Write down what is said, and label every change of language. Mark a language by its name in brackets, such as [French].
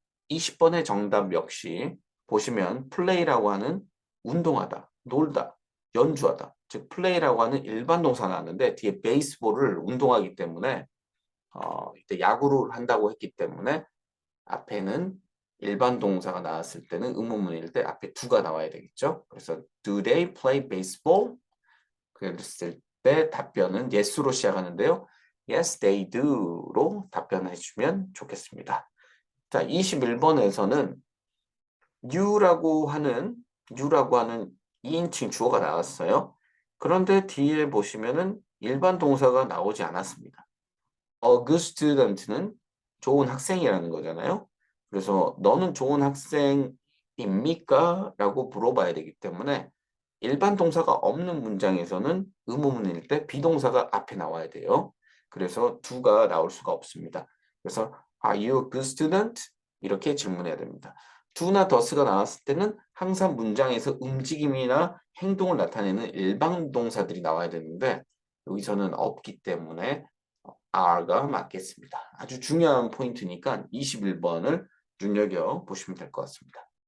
[Korean] 20번의 정답 역시 보시면 play라고 하는 운동하다, 놀다, 연주하다. 즉 play라고 하는 일반 동사 나왔는데 뒤에 베이스볼을 운동하기 때문에 이때 야구를 한다고 했기 때문에 앞에는 일반 동사가 나왔을 때는 의문문일 때 앞에 do가 나와야 되겠죠. 그래서 [English] do they play baseball? [Korean] 그랬을 때 답변은 yes로 시작하는데요. [English] Yes, they do [Korean] 로 답변해 주면 좋겠습니다. 자, 21번에서는 you라고 하는 2인칭 주어가 나왔어요. 그런데 뒤에 보시면은 일반 동사가 나오지 않았습니다. [English] A good student [Korean] 는 좋은 학생이라는 거잖아요. 그래서 너는 좋은 학생입니까? 라고 물어봐야 되기 때문에 일반 동사가 없는 문장에서는 의문문일 때 비동사가 앞에 나와야 돼요. 그래서 do가 나올 수가 없습니다. 그래서 [English] Are you a good student? [Korean] 이렇게 질문해야 됩니다. do나 does가 나왔을 때는 항상 문장에서 움직임이나 행동을 나타내는 일반 동사들이 나와야 되는데 여기서는 없기 때문에 R가 맞겠습니다. 아주 중요한 포인트니까 21번을 눈여겨 보시면 될 것 같습니다.